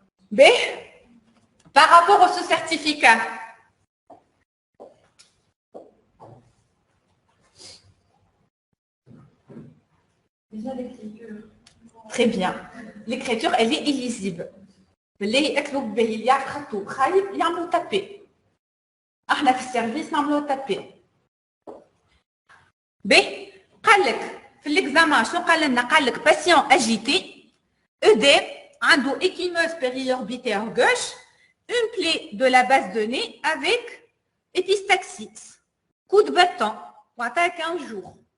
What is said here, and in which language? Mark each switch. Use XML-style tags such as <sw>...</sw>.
<fr>B. Par rapport à ce certificat, déjà l'écriture. Très bien. L'écriture, elle est illisible.</fr> <ar>اللي يكتبوا به اللي يعرف خطو خايب يعملوا تابي. احنا في السيرفيس نعملوا تابي. ب قال لك في الاكزامان شنو قال لنا؟ قال لك باسيون اجيتي ED عنده</ar> <fr>échimeuse périorbitaire gauche, une plaie de la base de nez avec épistaxis. Coup de bâton,</fr> <ar>وعطاها</ar> <fr>15 jours.</fr>